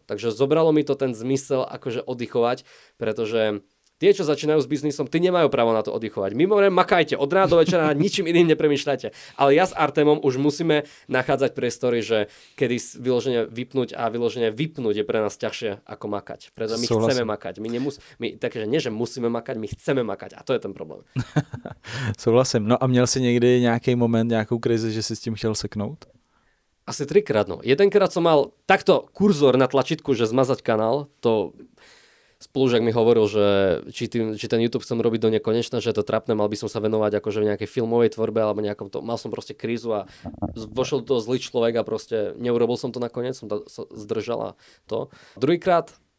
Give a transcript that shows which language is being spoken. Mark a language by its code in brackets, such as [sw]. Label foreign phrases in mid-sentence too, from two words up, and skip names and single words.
[sk] Takže zobralo mi to ten zmysel akože oddychovať, pretože tie, čo začínajú s biznisom, tí nemajú právo na to oddychovať. Mimoriadne makajte, od rána do večera ničím iným nepremýšľajte. Ale ja s Artemom už musíme nachádzať priestory, že kedy vyložene vypnúť a vyložene vypnúť je pre nás ťažšie ako makať. Preto my chceme makať. Takže nie, že musíme makať, my chceme makať. A to je ten problém. [cs] Souhlasím. No a měl si někdy nějaký moment, nějakou krizi, že si s tím chtěl seknout? [sk] Asi 3-krát, no. Jedenkrát som mal takto kurzor na tlačítku, že zmazať kanál, to spolužiak mi hovoril, že či ten YouTube chcem robiť do nekonečna, že je to trapné, mal by som sa venovať akože v nejakej filmovej tvorbe alebo nejakom to, mal som proste krízu a vošiel do toho zlý človek a proste neurobil som to nakoniec, som to zdržal a to.